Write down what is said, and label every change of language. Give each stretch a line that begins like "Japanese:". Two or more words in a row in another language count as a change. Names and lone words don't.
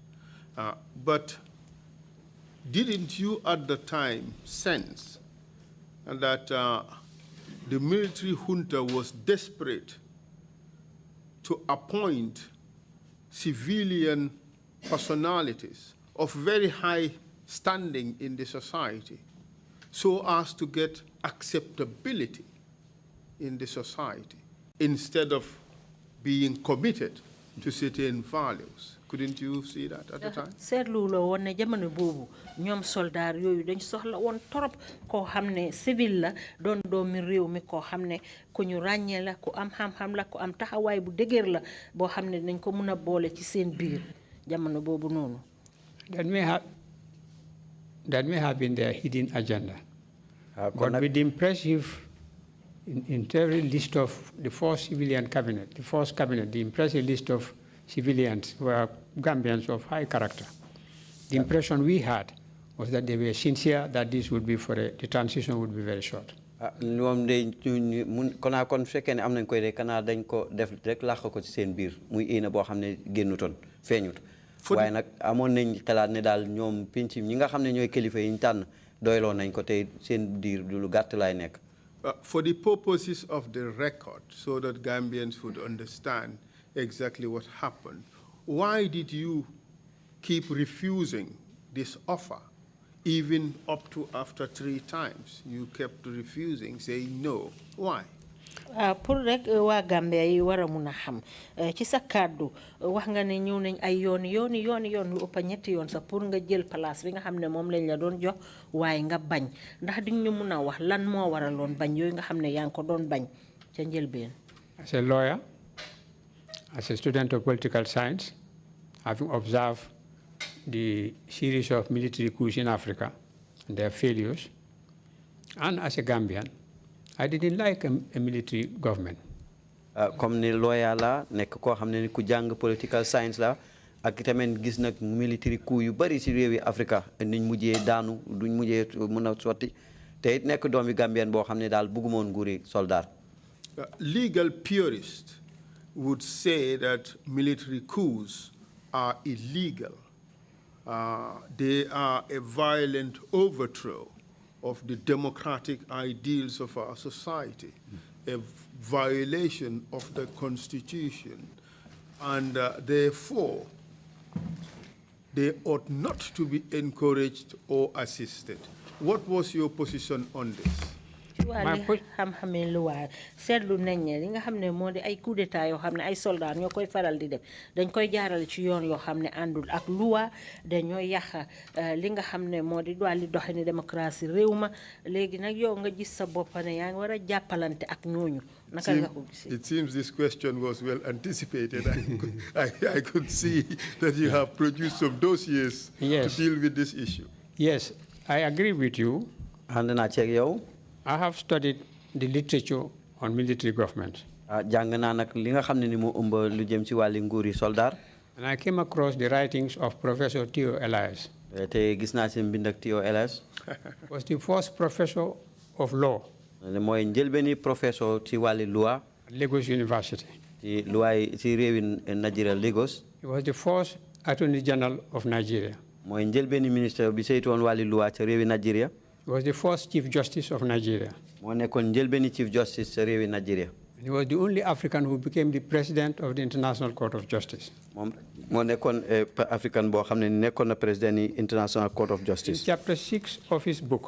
English: But didn't you at the time sense that the military junta was desperate to appoint civilian personalities of very high standing in the society so as to get acceptability in the society instead of being committed to certain values? Couldn't you see that at the time?
Wolof: seetlu la woon ne jamono boobu ñoom soldaar yooyu dañ soxla woon torop koo xam ne civil la doon doomi réew mi koo xam ne ku ñu ràññee la ku am xam-xam la ku am taxawaay bu dëgër la boo xam ne dañ ko mun a boole ci seen biir jamono boobu noonu.
English: That may have been their hidden agenda. But with the impressive every list of the first civilian cabinet, the impressive list of civilians were Gambians of high character. The impression we had was that they were sincere that this would be the transition would be very short.
Wolof: ñoom de kon fekkee ne am nañ koy de kanaa dañ ko def rek làq ko ci seen biir muy ina boo xam ne génnutoon feeñut waaye nag amoon nañ xalaat ne daal ñoom pinc ñi nga xam ne ñooy kilifa yi ñu tànn doyloo nañ ko tey seen diir du lu gàtt laay nekk.
English: For the purposes of the record, so that Gambians would understand exactly what happened, why did you keep refusing this offer? Even up to after 3 times, you kept refusing, saying no. Why?
Wolof: pour rek waa Gambia yi war a mun a xam ci sa kàddu wax nga ne ñëw nañ ay yoon lu ëpp ñetti yoon sax pour nga jël place bi nga xam ne moom lañ la doon jox waaye nga bañ ndax di ñu mun a wax lan moo waraloon bañ yooyu nga xam ne yaa ngi ko doon bañ ca njëlbeen.
English: As a lawyer, as a student of political science, having observed the series of military coups in Africa and their failures, and as a Gambian, I didn't like a military government.
Wolof: Comme ni lawyer la nekk koo xam ne ni ku jàng
English: political science
Wolof: la ak tamit gis nag
English: military coup
Wolof: yu bari ci réewi Africa niñ mujjee daanu duñ mujjee mën a sotti te it nekk doomi Gambien boo xam ne daal bëggumoon nguuri soldat.
English: Legal purists would say that military coups are illegal. They are a violent overthrow of the democratic ideals of our society, a violation of the Constitution, and therefore they ought not to be encouraged or assisted. What was your position on this?
Wolof: xam-xame luwaa seetlu nañ ne li nga xam ne moo di ay
French: coup d'état
Wolof: yoo xam ne ay soldats ñoo koy faral di def dañ koy jaarale ci yoon yoo xam ne àndul ak luwaa dañoo yàq li nga xam ne moo di wàlli doxini démocratie réew ma léegi nag yow nga gis sa bopp ne yaa ngi war a jàppalante ak ñooñu naka nga ko gisee.
English: It seems this question was well anticipated. I could see that you have produced some dossiers to deal with this issue. Yes, I agree with you.
Wolof: ànd naa ceeg yow.
English: I have studied the literature on military government.
Wolof: jàng naa nag li nga xam ne ni moo ëmb lu jëm ci wàlli nguuri soldat.
English: And I came across the writings of Professor Theo Elias.
Wolof: te gis naa si mbind ak Theo Elias.
English: Was the first professor of law.
Wolof: mooy njëlbeeni professeur ci wàlli loi.
English: At Lagos University.
Wolof: ci loi ci réewi Nigeria Lagos.
English: He was the first Attorney General of Nigeria.
Wolof: mooy njëlbeeni ministre bi saytu woon wàlli loi ci réewi Nigeria.
English: He was the first Chief Justice of Nigeria.
Wolof: moo nekkoon njëlbeeni
English: Chief Justice
Wolof: ci réewi Nigeria.
English: He was the only African who became the president of the International Court of Justice.
Wolof: moo nekkoon African boo xam ne nekkoon na président ni International Court of Justice.
English: In chapter 6 of his book.